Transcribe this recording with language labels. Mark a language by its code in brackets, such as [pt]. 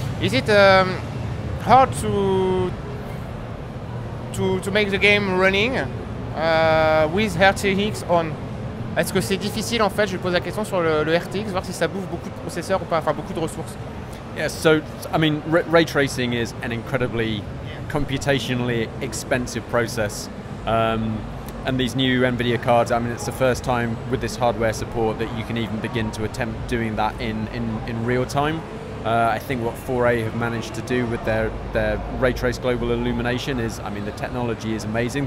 [en] Is it hard to make the game running with RTX on? [fr] Est-ce que c'est difficile en fait? Je lui pose la question sur le RTX, voir si ça bouffe beaucoup de processeurs ou pas, enfin beaucoup de ressources. [en] Yeah, so I mean, ray tracing is an incredibly computationally expensive process. And these new NVIDIA cards, I mean, it's the first time with this hardware support that you can even begin to attempt doing that in real time. I think what 4A have managed to do with their ray trace global illumination is, I mean, the technology is amazing.